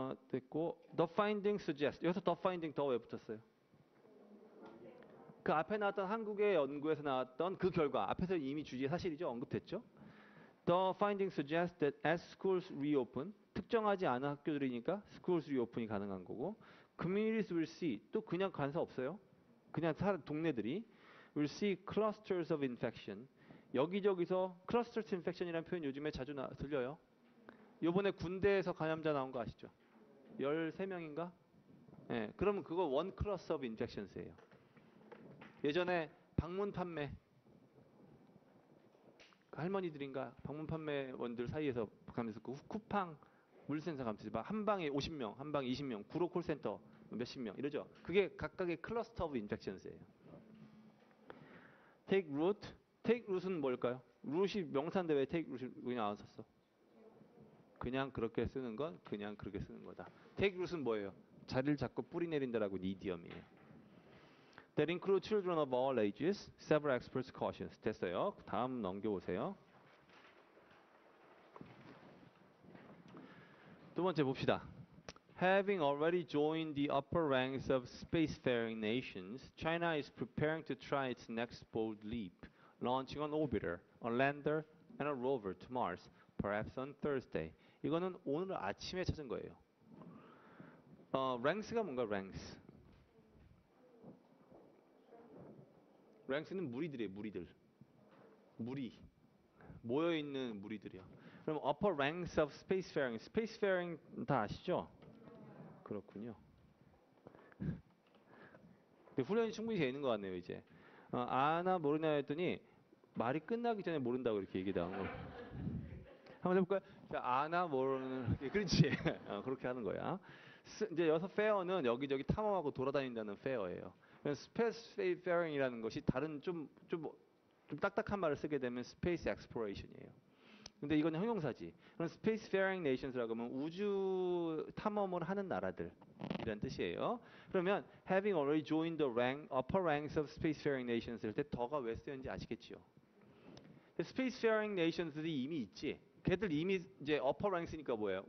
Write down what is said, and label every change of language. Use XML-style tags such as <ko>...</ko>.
<ko>됐고</ko> <en>the finding suggest.</en> <ko>여기서</ko> <en>the finding</en> <ko>더 왜 붙었어요? 그 앞에 나왔던 한국의 연구에서 나왔던 그 결과 앞에서 이미 주제 사실이죠. 언급됐죠.</ko> <en>The findings suggest that as schools reopen,</en> <ko>특정하지 않은 학교들이니까</ko> <en>schools reopen이</en> <ko>가능한 거고,</ko> <en>communities will see,</en> <ko>또 그냥 관사 없어요. 그냥 동네들이</ko> <en>will see clusters of infection.</en> <ko>여기저기서</ko> <en>clusters infection</en> <ko>이라는 표현 요즘에 자주 들려요. 요번에 군대에서 감염자 나온 거 아시죠? 13명인가? 예, 그러면 그거</ko> <en>one cluster of infections</en> <ko>예요. 예전에 방문 판매 할머니들인가 방문 판매원들 사이에서 가면서 그 쿠팡 물센터 가면서 한 방에 50명, 한 방에 20명, 구로 콜센터 몇십 명 이러죠. 그게 각각의 클러스터 오브 인펙션스예요.</ko> <en>take root, take root은</en> <ko>뭘까요? root이 명사인데 왜</ko> <en>take root</en> <ko>이 그냥 안 썼어? 그냥 그렇게 쓰는 건 그냥 그렇게 쓰는 거다. take root은 뭐예요? 자리를 잡고 뿌리 내린다라고 이디엄이에요.</ko> <en>That include children of all ages. Several experts cautions.</en> <ko>됐어요. 다음 넘겨보세요. 두 번째 봅시다.</ko> <en>Having already joined the upper ranks of spacefaring nations, China is preparing to try its next bold leap, launching an orbiter, a lander, and a rover to Mars, perhaps on Thursday.</en> <ko>이거는 오늘 아침에 찾은 거예요. ranks가 뭔가 ranks? ranks는 무리들이에요, 무리들. 무리. 모여있는 무리들이요. 그럼</ko> <en>upper ranks of spacefaring.</en> <ko>spacefaring 다 아시죠? 그렇군요. 훈련이 충분히 되어 있는 것 같네요, 이제. 아나 모르냐 했더니 말이 끝나기 전에 모른다고 이렇게 얘기하는 거. 한번 해볼까요? 자, 아나 모르는, 그렇지. 그렇게 하는 거야. 이제 여기서 페어는 여기저기 탐험하고 돌아다닌다는 페어예요. 스페이스페어링이라는 것이 다른 좀 딱딱한 말을 쓰게 되면 스페이스 엑스플로레이션이에요. 근데 이건 형용사지. 그럼 스페이스페어링 네이션스라고 하면 우주 탐험을 하는 나라들이란 뜻이에요.</ko> <en>그러면 having already joined the upper ranks of spacefaring nations</en> <ko>할 때 더가 왜 쓰였는지 아시겠지요?</ko> <en>spacefaring nations</en> <ko>들이 이미 있지. 걔들 이미 이제</ko> <en>upper ranks</en> <ko>니까 뭐예요?</ko>